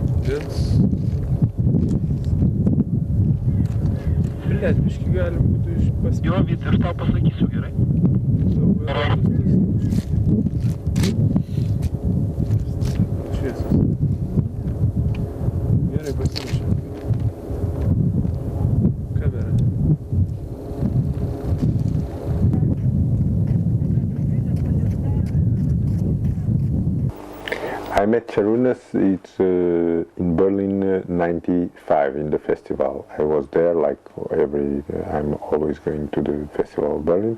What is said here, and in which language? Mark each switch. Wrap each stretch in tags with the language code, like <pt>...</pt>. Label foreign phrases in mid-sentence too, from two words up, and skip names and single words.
<lt>Blet, biški gali būtų iš paspėti. Jo, Vyt, ir tau pasakysiu, gerai? Šviesos. Gerai, pasiruošim. Kamera.</lt> <en>I met Sharunas, it's in Berlin 95 in the festival. I was there like I'm always going to the festival of Berlin.</en>